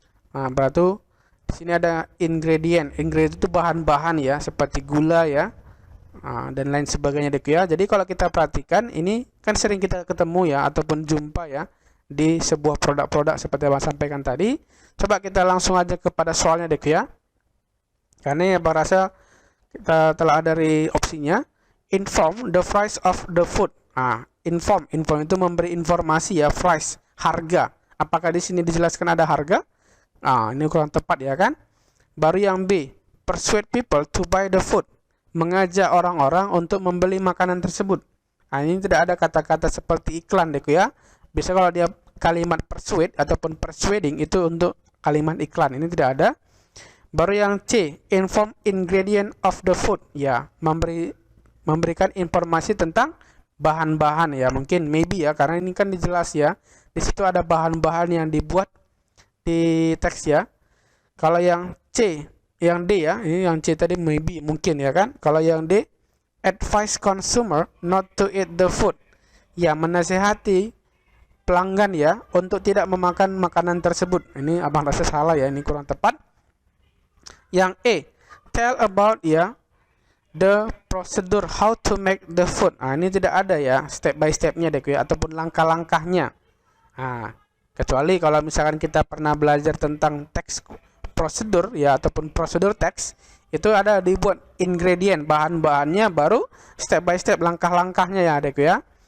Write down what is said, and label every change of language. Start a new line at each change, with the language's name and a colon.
Indonesian: Berarti di sini ada ingredient. Ingredient itu bahan-bahan ya, seperti gula ya, dan lain sebagainya Dekku ya. Jadi kalau kita perhatikan, ini kan sering kita ketemu ya, ataupun jumpa ya di sebuah produk-produk seperti yang saya sampaikan tadi. Coba kita langsung aja kepada soalnya Dekku ya. Karena ya Abang rasa kita telah ada dari opsinya.
English: Inform the price of the food.
Indonesian: Inform itu memberi informasi ya, price, harga. Apakah di sini dijelaskan ada harga? Ini kurang tepat ya kan. Baru yang B,
English: persuade people to buy the food,
Indonesian: mengajak orang-orang untuk membeli makanan tersebut. Ini tidak ada kata-kata seperti iklan Dekku ya. Biasanya kalau dia kalimat persuade ataupun persuading itu untuk kalimat iklan, ini tidak ada. Baru yang C,
English: inform ingredient of the food
Indonesian: ya, memberikan informasi tentang bahan-bahan ya, mungkin maybe ya, karena ini kan dijelas ya, di situ ada bahan-bahan yang dibuat di teks ya. Kalau yang C, yang D ya, ini yang C tadi maybe mungkin ya kan. Kalau yang D,
English: advise consumer not to eat the food
Indonesian: ya, menasehati pelanggan ya untuk tidak memakan makanan tersebut. Ini Abang rasa salah ya, ini kurang tepat.
English: Yang E, tell about ya the procedure how to make the food.
Indonesian: Ini tidak ada ya step by stepnya Dekku ya, ataupun langkah-langkahnya. Kecuali kalau misalkan kita pernah belajar tentang teks prosedur ya, ataupun prosedur teks, itu ada dibuat ingredient, bahan-bahannya, baru step by step langkah-langkahnya ya Dekku ya.